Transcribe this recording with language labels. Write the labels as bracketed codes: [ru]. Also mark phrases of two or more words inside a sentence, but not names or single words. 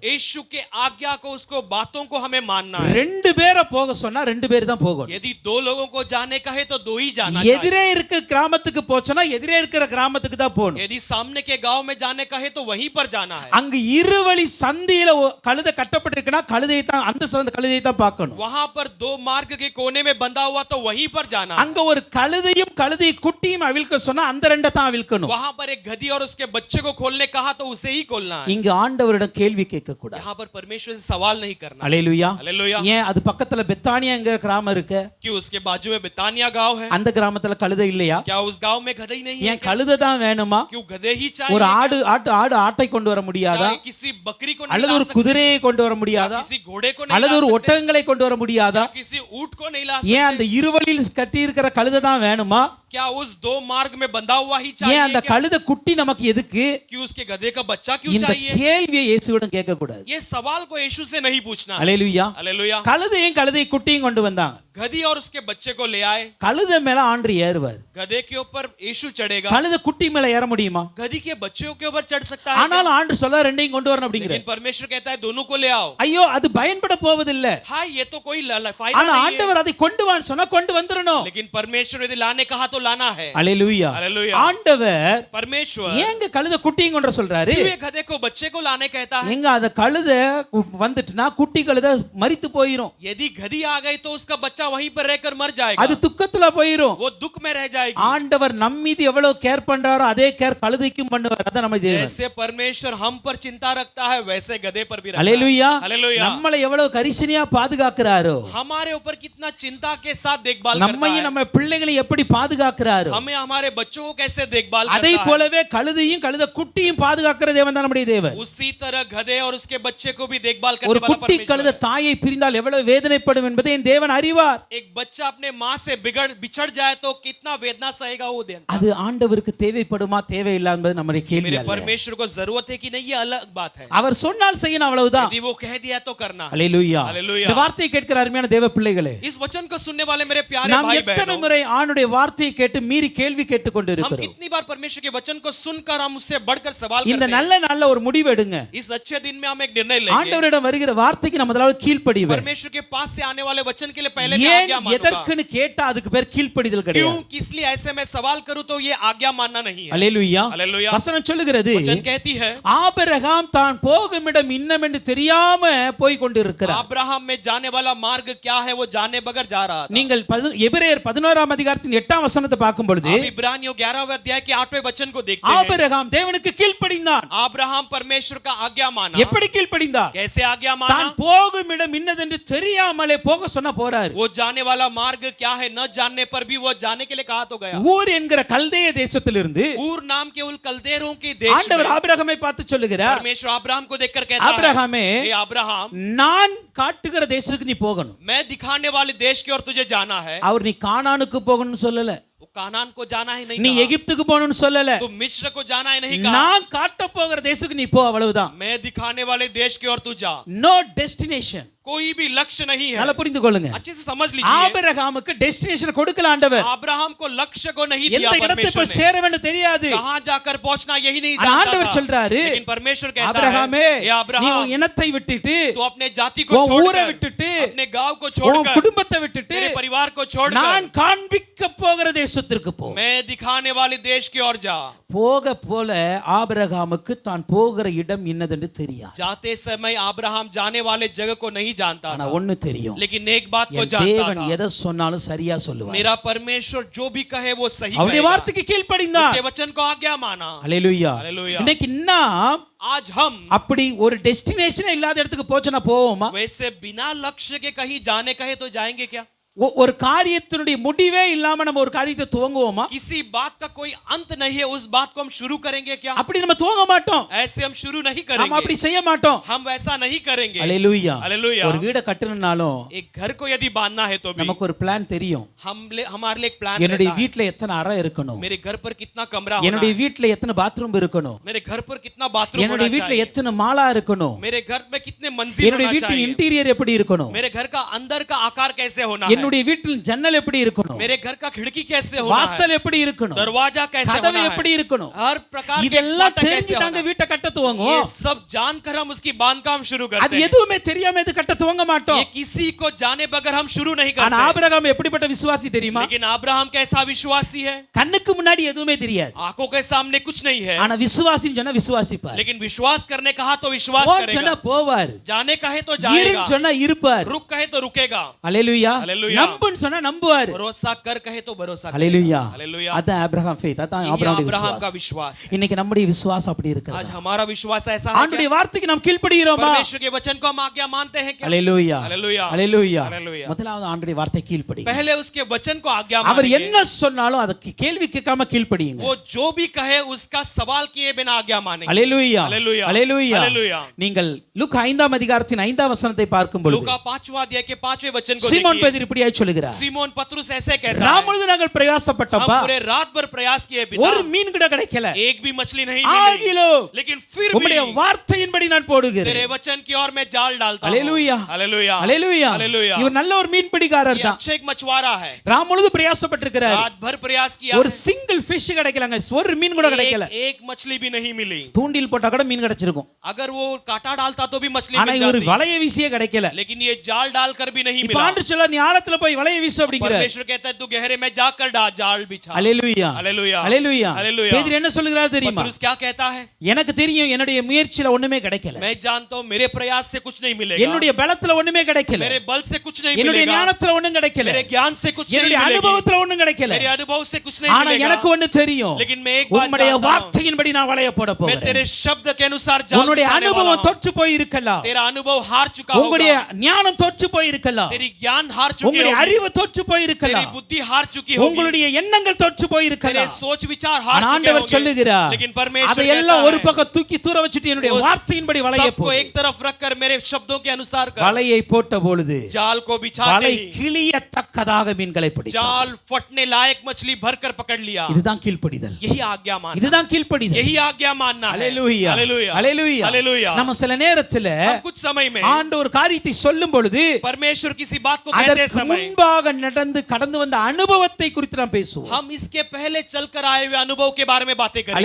[hi] यीशु के आज्ञा को, उसको बातों को हमें मानना है. [ta] 2 பேரை போக சொன்னா 2 பேர் தான் போகணும். [hi] यदि 2 लोगों को जाने का है तो 2 ही जाना चाहिए. [ta] எதிரே இருக்க கிராமத்துக்கு போச்சனா எதிரே இருக்கிற கிராமத்துக்கு தான் போகணும். [hi] यदि सामने के गांव में जाने का है तो वहीं पर जाना है। [ta] அங்க இருவழி சந்தியில கழுதை கட்டப்பட்டிருக்குன்னா கழுதையை தான் அந்த கழுதையை தான் பார்க்கணும். [hi] वहां पर दो मार्ग के कोने में बंधा हुआ तो वहीं पर जाना है। [ta] அங்க ஒரு கழுதையும் கழுதை குட்டியும் அவிழ்க்க சொன்னா அந்த ரெண்டை தான் அவிழ்க்கணும். [hi] वहां पर एक गधी और उसके बच्चे को खोलने कहा तो उसे ही खोलना है। [ta] இங்க ஆண்டவரிடம் கேள்வி கேட்க கூடாது. [hi] यहाँ पर परमेश्वर से सवाल नहीं करना। [ta] அல்லேலூயா. [hi] हालेलुया। [ta] ஏன் அது பக்கத்துல பெத்தானியாங்கிற கிராமம் இருக்கு? [hi] क्यों उसके बाजू में बेतानिया गांव है? [ta] அந்த கிராமத்துல கழுதை இல்லையா? [hi] क्या उस गांव में गधे ही नहीं है? [ta] ஏன் கழுதை தான் வேணுமா? [hi] क्यों गधे ही [ta] ஒரு [hi] चाहिए? [ta] ஆட்டை கொண்டு வர முடியாதா? [hi] क्या किसी बकरी को नहीं [ta] அல்லது [hi] ला [ta] ஒரு [hi] सकते? [ta] குதிரையை கொண்டு வர முடியாதா? [hi] किसी घोड़े को नहीं [ta] அல்லது [hi] ला [ta] ஒரு [hi] सकते? [ta] ஒட்டகங்களை கொண்டு வர முடியாதா? [hi] किसी ऊंट को नहीं ला [ta] ஏன் [hi] सकते? [ta] அந்த இருவழியில் கட்டி இருக்கிற கழுதை தான் வேணுமா? [hi] क्या उस दो मार्ग में बंधा हुआ ही [ta] ஏன் அந்த [hi] चाहिए? क्या? [ta] கழுதை குட்டி நமக்கு எதுக்கு? [hi] क्यों उसके गधे का बच्चा क्यों [ta] இந்த [hi] चाहिए? [ta] கேள்வியை இயேசுவிடம் கேட்க கூடாது. [hi] ये सवाल को यीशु से नहीं पूछना है। [ta] அல்லேலூயா. [hi] हालेलुया। [ta] கழுதையும் கழுதை குட்டியும் கொண்டு வந்தாங்க. [hi] गधी और उसके बच्चे को ले आए। [ta] கழுதை மேல ஆண்டு ஏறுவார். [hi] गधे के ऊपर यीशु चढ़ेगा। [ta] கழுதை குட்டி மேல ஏற முடியுமா? [hi] गधी के बच्चों के ऊपर चढ़ सकता है? [ta] ஆனால் ஆண்டு சொல்ல ரெண்டையும் கொண்டு வரணும் அப்படிங்கிற. [hi] लेकिन परमेश्वर कहता है दोनों को ले आओ। [ta] ஐயோ அது பயன்பட போவதில்லை. [hi] हाँ ये तो कोई फायदा [ta] ஆனா [hi] नहीं है। [ta] ஆண்டவர் அதை கொண்டு வான்னு சொன்னா கொண்டு வந்துறணும். [hi] लेकिन परमेश्वर यदि लाने कहा तो लाना है। [ta] அல்லேலூயா. [hi] हालेलुया। [ta] ஆண்டவர் [hi] परमेश्वर [ta] ஏங்க கழுதை குட்டியும் கொண்டு வர சொல்றாரு? [hi] क्यों ये गधे को बच्चे को लाने कहता है? [ta] எங்க அந்த கழுதை வந்துட்டுனா குட்டி கழுதை மரித்து போயிரும். [hi] यदि गधी आ गई तो उसका बच्चा वहीं पर रहकर मर जाएगा। [ta] அது துக்கத்துல போயிரும். [hi] वो दुख में रह जाएगी। [ta] ஆண்டவர் நம் மீது எவ்வளவு கேர் பண்றாரோ அதே கேர் கழுதைக்கும் பண்ணுவார். அதான் நம்ம தேவன். [hi] जैसे परमेश्वर हम पर चिंता रखता है वैसे गधे पर भी रखता है। [ta] அல்லேலூயா. [hi] हालेलुया। [ta] நம்மளை எவ்வளவு கரிசனையா பாதுகாக்கிறாரோ, [hi] हमारे ऊपर कितना चिंता के साथ देखभाल करता [ta] நம்மையும் [hi] है। [ta] நம்ம பிள்ளைகளை எப்படி பாதுகாக்கிறாரோ [hi] हमें हमारे बच्चों को कैसे देखभाल [ta] அதை [hi] करता है। [ta] போலவே கழுதையும் கழுதை குட்டியும் பாதுகாக்கிற தேவன் தான் நம்முடைய தேவன். [hi] उसी तरह गधे और उसके बच्चे को भी देखभाल करने [ta] ஒரு [hi] वाला [ta] குட்டி [hi] परमेश्वर [ta] கழுதை [hi] है। [ta] தாயை பிரிந்தால் எவ்வளவு வேதனைப்படும் என்பதை என் தேவன் அறிவார். [hi] एक बच्चा अपने माँ से बिछड़ जाए तो कितना वेदना सहेगा वो दिन। [ta] அது ஆண்டவருக்கு தேவைப்படுமா தேவையில்லை என்பது நம்முடைய கேள்வி [hi] मेरे [ta] அல்ல. [hi] परमेश्वर को जरूरत है कि नहीं ये अलग बात है। [ta] அவர் சொன்னால் செய்யணும் அவ்வளவுதான். [hi] यदि वो कह दिया तो करना है। [ta] அல்லேலூயா. [hi] हालेलुया। [ta] இந்த வார்த்தையை கேட்கிற அருமையான தேவ பிள்ளைகளே, [hi] इस वचन को सुनने वाले मेरे प्यारे [ta] நாம் [hi] भाई [ta] எத்தனை [hi] बहनों, [ta] முறை ஆண்டுடைய வார்த்தையை கேட்டு மீறி கேள்வி கேட்டுக் கொண்டு [hi] हम [ta] இருக்கிறோம். [hi] कितनी बार परमेश्वर के वचन को सुनकर हम उससे बढ़कर सवाल [ta] இந்த [hi] करते हैं। [ta] நல்ல நாள்ல ஒரு முடிவு எடுங்க. [hi] इस अच्छे दिन में हम एक निर्णय लेंगे। [ta] ஆண்டவரிடம் வருகிற வார்த்தைக்கு நம்ம முதல்ல கீழ்ப்படிவோம். [hi] परमेश्वर के पास से आने वाले वचन के लिए पहले मैं [ta] ஏன் [hi] आज्ञा मानूंगा। [ta] எதற்குன்னு கேட்டா அதுக்கு பேர் கீழ்ப்படிதல் [hi] क्यों [ta] கிடையாது. [hi] किस लिए ऐसे में सवाल करूं तो ये आज्ञा मानना नहीं है। [ta] அல்லேலூயா. [hi] हालेलुया। [ta] வசனம் சொல்லுகிறது, [hi] वचन कहती है [ta] ஆபிரகாம் தான் போகும் இடம் இன்னமென்று தெரியாம போய் கொண்டிருக்கிறார். [hi] अब्राहम में जाने वाला मार्ग क्या है वो जाने बगैर जा रहा था। [ta] நீங்கள் எபிரேயர் 11ஆம் அதிகாரத்தின் 8ஆம் வசனத்தை பார்க்கும் பொழுது [hi] आप इब्रानियों 11वें अध्याय के 8वें वचन को देखते हैं। [ta] ஆபிரகாம் தேவனுக்கு கீழ்ப்படிந்தான். [hi] अब्राहम परमेश्वर का आज्ञा माना। [ta] எப்படி கீழ்ப்படிந்தார்? [hi] कैसे आज्ञा [ta] தான் [hi] माना? [ta] போகும் இடம் இன்னதென்று தெரியாமலே போக சொன்ன போறாரு. [hi] वो जाने वाला मार्ग क्या है न जानने पर भी वो जाने के लिए कहा तो गया। [ta] ஊர் என்கிற கல்தேய தேசத்திலிருந்து [hi] ऊर नाम के उन कल्देरों के देश [ta] ஆண்டவர் [hi] में [ta] ஆபிரகாமை பார்த்து சொல்லுகிறார், [hi] परमेश्वर अब्राहम को देखकर कहता है, [ta] ஆபிரகாமே, [hi] हे अब्राहम, [ta] நான் காட்டுகிற தேசத்துக்கு நீ போகணும். [hi] मैं दिखाने वाले देश की ओर तुझे जाना है। [ta] அவர் நீ கானானுக்கு போகணும்னு சொல்லல, [hi] वो कानान को जाना है नहीं [ta] நீ [hi] कहा। [ta] எகிப்துக்கு போகணும்னு சொல்லல, [hi] तू मिस्र को जाना है नहीं कहा। [ta] நான் காட்ட போகிற தேசத்துக்கு நீ போ, அவ்வளவுதான். [hi] मैं दिखाने वाले देश की ओर तू जा। [en] no destination. [hi] कोई भी लक्ष्य नहीं है। [ta] நல்லா புரிந்து கொள்ளுங்க. [hi] अच्छे से समझ लीजिए। [ta] ஆபிரகாமுக்கு டெஸ்டினேஷன் கொடுக்கல ஆண்டவர். [hi] अब्राहम को लक्ष्य को नहीं [ta] எந்த [hi] दिया [ta] இடத்தை [hi] परमेश्वर [ta] போய் [hi] ने। [ta] சேர வேண்டும் தெரியாது. [hi] कहां जाकर पहुंचना यही नहीं [ta] ஆனா [hi] जानता [ta] ஆண்டவர் [hi] था। [ta] சொல்றாரு, [hi] लेकिन परमेश्वर कहता [ta] ஆபிரகாமே, [hi] है, हे [ta] நீ [hi] अब्राहम, [ta] உன் இனத்தை விட்டுட்டு, [hi] तू अपने जाति को [ta] உன் ஊரை [hi] छोड़कर, [ta] விட்டுட்டு, [hi] अपने गांव को [ta] உன் [hi] छोड़कर, [ta] குடும்பத்தை விட்டுட்டு [hi] तेरे परिवार को छोड़कर [ta] நான் காண்பிக்க போகிற தேசத்திற்கு போ. [hi] मैं दिखाने वाले देश की ओर जा। [ta] போக போல ஆபிரகாமுக்கு தான் போகிற இடம் இன்னதென்று தெரியாது. [hi] जाते समय अब्राहम जाने वाले जगह को नहीं जानता [ta] ஆனா [hi] था, [ta] ஒண்ணு தெரியும், [hi] लेकिन एक बात को [ta] என் [hi] जानता [ta] தேவன் [hi] था, [ta] எதை சொன்னாலும் சரியா சொல்லுவார். [hi] मेरा परमेश्वर जो भी कहे वो सही [ta] அவருடைய [hi] कहेगा। [ta] வார்த்தைக்கு கீழ்ப்படிந்தார். [hi] उसके वचन को आज्ञा माना। [ta] அல்லேலூயா. [hi] हालेलुया। [ta] இன்னைக்கு நாம் [hi] आज हम [ta] அப்படி ஒரு டெஸ்டினேஷன் இல்லாத இடத்துக்கு போச்சுனா போவோமா? [hi] वैसे बिना लक्ष्य के कहीं जाने कहे तो जाएंगे क्या? [ta] ஒரு காரியத்தினுடைய முடிவே இல்லாம நம்ம ஒரு காரியத்தை துவங்குவோமா? [hi] किसी बात का कोई अंत नहीं है, उस बात को हम शुरू करेंगे क्या? [ta] அப்படி நம்ம துவங்க மாட்டோம். [hi] ऐसे हम शुरू नहीं [ta] நம்ம [hi] करेंगे। [ta] அப்படி செய்ய மாட்டோம். [hi] हम वैसा नहीं करेंगे। [ta] அல்லேலூயா. [hi] हालेलुया। [ta] ஒரு வீட கட்டணும்னாலும் [hi] एक घर को यदि बांधना है तो भी [ta] நமக்கு ஒரு பிளான் தெரியும். [hi] हमारे लिए एक प्लान [ta] என்னுடைய [hi] रहता है। [ta] வீட்ல எத்தனை அறை இருக்கணும், [hi] मेरे घर पर कितना कमरा होना [ta] என்னுடைய [hi] है, [ta] வீட்ல எத்தனை பாத்ரூம் இருக்கணும், [hi] मेरे घर पर कितना बाथरूम होना [ta] என்னுடைய வீட்ல [hi] चाहिए, [ta] எத்தனை மாலா இருக்கணும், [hi] मेरे घर में कितने मंजिल [ta] என்னுடைய [hi] होना [ta] வீட்டின் [hi] चाहिए, [ta] இன்டீரியர் எப்படி இருக்கணும், [hi] मेरे घर का अंदर का आकार कैसे होना है, [ta] என்னுடைய வீட்டில் ஜன்னல் எப்படி இருக்கணும், [hi] मेरे घर का खिड़की कैसे होना है, [ta] வாசல் எப்படி இருக்கணும், [hi] दरवाजा कैसे [ta] கதவு [hi] होना [ta] எப்படி [hi] है, [ta] இருக்கணும், [hi] हर प्रकार के [ta] இதெல்லாம் [hi] फाटक [ta] தெரிஞ்சு [hi] कैसे [ta] தாங்க [hi] होना है। [ta] வீட்டை கட்ட [hi] ये [ta] துவங்குவோம். [hi] सब जानकर हम उसकी बांधकाम शुरू [ta] அது [hi] करते हैं। [ta] எதுவுமே தெரியாம இது கட்ட துவங்க மாட்டோம். [hi] ये किसी को जाने बगैर हम शुरू नहीं [ta] ஆனா [hi] करते। [ta] ஆபிரகாம் எப்படிப்பட்ட விசுவாசி தெரியுமா? [hi] लेकिन अब्राहम कैसा विश्वासी है, [ta] கண்ணுக்கு முன்னாடி எதுவுமே தெரியாது, [hi] आंखों के सामने कुछ नहीं है, [ta] ஆனா விசுவாசின்னு சொன்னா விசுவாசிப்பார். [hi] लेकिन विश्वास करने कहा तो विश्वास [ta] போன்னு சொன்னா [hi] करेगा, [ta] போவார், [hi] जाने कहे तो जाएगा, [ta] இருன்னு சொன்னா இருப்பார். [hi] रुक कहे तो रुकेगा, [ta] அல்லேலூயா. அல்லேலூயா. நம்புன்னு சொன்னா நம்புவார். [hi] भरोसा कर कहे तो भरोसा करेगा। [ta] அல்லேலூயா. [hi] हालेलुया। [ta] அதான் ஆபிரகாம் ஃபெய்த், அதான் [hi] यही [ta] ஆபிரகாமுடைய [hi] अब्राहम का [ta] விசுவாசம். [hi] विश्वास है। [ta] இன்னைக்கு நம்முடைய விசுவாசம் அப்படி [hi] आज [ta] இருக்கிறது. [hi] हमारा विश्वास ऐसा है [ta] ஆண்டுடைய [hi] क्या? [ta] வார்த்தைக்கு நாம் கீழ்ப்படிகிறோமா? [hi] परमेश्वर के वचन को हम आज्ञा मानते हैं क्या? [ta] அல்லேலூயா. [hi] அல்லேலூயா। [ta] அல்லேலூயா. [hi] அல்லேலூயா। [ta] முதலாவது ஆண்டுடைய வார்த்தை கீழ்ப்படி. [hi] पहले उसके वचन को आज्ञा [ta] அவர் [hi] मानेंगे। [ta] என்ன சொன்னாலும் அதுக்கு கேள்வி கேட்காம கீழ்ப்படியுங்க. [hi] वो जो भी कहे उसका सवाल किए बिना आज्ञा मानेंगे। [ta] அல்லேலூயா. [hi] அல்லேலூயா। [ta] அல்லேலூயா. [hi] அல்லேலூயா। [ta] நீங்கள் லூக்கா 5ஆம் அதிகாரத்தின் 5ஆம் வசனத்தை பார்க்கும் பொழுது [hi] लूका 5वां अध्याय के 5वें वचन को [ta] சீமோன் [hi] देखिए। [ta] பேதுரு இப்படியாய் சொல்லுகிறார், [hi] सीमोन पतरस ऐसे कहता है, [ta] ராமுழுது நாங்கள் [hi] हम [ta] பிரயாசப்பட்டப்பா, [hi] पूरे रात भर प्रयास किए पिता, [ta] ஒரு மீன் கூட கிடைக்கல, [hi] एक भी मछली नहीं मिली, [ta] ஆகிலோ [hi] लेकिन फिर [ta] உம்முடைய [hi] भी [ta] வார்த்தையின்படி நான் [hi] तेरे [ta] போடுகிறேன். [hi] वचन की ओर मैं जाल डालता हूं। [ta] அல்லேலூயா. [hi] हालेलुया। [ta] அல்லேலூயா. [hi] हालेलुया। [ta] இவர் நல்ல ஒரு மீன்பிடிக்காரர் [hi] ये [ta] தான். [hi] अच्छे एक मछुआरा है, [ta] ராமுழுது பிரயாசப்பட்டிருக்கிறார், [hi] रात भर प्रयास किया [ta] ஒரு [hi] है, [en] single fish [ta] கிடைக்கலங்க, ஒரு மீன் கூட கிடைக்கல. [hi] एक मछली भी नहीं मिली। [ta] தூண்டில் போட்டா கூட மீன் கிடைச்சிருக்கும், [hi] अगर वो कांटा डालता तो भी मछली [ta] ஆனா [hi] मिल [ta] இவர் [hi] जाती, [ta] வலைய வீசியே கிடைக்கல. [hi] लेकिन ये जाल डालकर भी नहीं [ta] இப்ப [hi] मिला। [ta] ஆண்டு சொல்ல நீ ஆழத்துல போய் வலைய வீசு அப்படிங்கிறார். [hi] परमेश्वर कहता है तू गहरे में जाकर जाल बिछा। [ta] அல்லேலூயா. [hi] हालेलुया। [ta] அல்லேலூயா. [hi] हालेलुया। [ta] பேதுரு என்ன சொல்லுகிறார் தெரியுமா? [hi] पतरस क्या कहता है? [ta] எனக்கு தெரியும் என்னுடைய முயற்சியில ஒண்ணுமே கிடைக்கல, [hi] मैं जानता हूं मेरे प्रयास से कुछ नहीं मिलेगा, [ta] என்னுடைய பலத்துல ஒண்ணுமே கிடைக்கல, [hi] मेरे बल से कुछ नहीं [ta] என்னுடைய [hi] मिलेगा, [ta] ஞானத்துல ஒண்ணும் கிடைக்கல, [hi] मेरे ज्ञान से कुछ नहीं [ta] என்னுடைய [hi] मिलेगी, [ta] அனுபவத்துல ஒண்ணும் கிடைக்கல, [hi] मेरे अनुभव से कुछ नहीं [ta] ஆனா [hi] मिलेगा, [ta] எனக்கு ஒண்ணு தெரியும், [hi] लेकिन मैं एक बात [ta] உம்முடைய [hi] जानता हूं, [ta] வார்த்தையின்படி நான் வலைய போட [hi] मैं [ta] போகிறேன். [hi] तेरे शब्द के अनुसार जाल [ta] உன்னுடைய [hi] बिछाने वाला [ta] அனுபவம் [hi] हूं। [ta] தொற்று போய் இருக்கலாம், [hi] तेरा अनुभव हार चुका [ta] உங்களுடைய [hi] होगा, [ta] ஞானம் தொற்று போய் இருக்கலாம், [hi] तेरी ज्ञान हार चुकी [ta] உங்களுடைய [hi] होगी, [ta] அறிவு தொற்று போய் [hi] तेरी [ta] இருக்கலாம், [hi] बुद्धि हार चुकी होगी, [ta] உங்களுடைய எண்ணங்கள் தொற்று போய் [hi] तेरे [ta] இருக்கலாம். [hi] सोच विचार हार [ta] ஆனா [hi] चुके [ta] ஆண்டவர் [hi] होंगे, [ta] சொல்லுகிறார், [hi] लेकिन परमेश्वर [ta] அதையெல்லாம் [hi] कहता [ta] ஒரு [hi] है, [ta] பக்கம் தூக்கி தூர வச்சுட்டு என்னுடைய [hi] वो [ta] வார்த்தையின்படி வலைய [hi] सबको [ta] போடு. [hi] एक तरफ रखकर मेरे शब्दों के अनुसार कर, [ta] வலையை போட்ட பொழுது [hi] जाल को बिछाते [ta] வலை [hi] ही [ta] கிளியத்தக்கதாக மீன்களை பிடித்தார். [hi] जाल फटने लायक मछली भरकर पकड़ लिया। [ta] இதுதான் கீழ்ப்படிதல், [hi] यही आज्ञा मानना, [ta] இதுதான் கீழ்ப்படிதல். [hi] यही आज्ञा मानना है। [ta] அல்லேலூயா. [hi] हालेलुया। [ta] அல்லேலூயா. [hi] हालेलुया। [ta] நம்ம சில நேரத்துல [hi] हम कुछ समय में [ta] ஆண்டு ஒரு காரியத்தை சொல்லும் பொழுது [hi] परमेश्वर किसी बात को कहते [ta] அதற்கு [hi] समय [ta] முன்பாக நடந்து கடந்து வந்த அனுபவத்தை குறித்து நாம் பேசுவோம். [hi] हम इसके पहले चलकर आए हुए अनुभव के बारे में बातें करेंगे।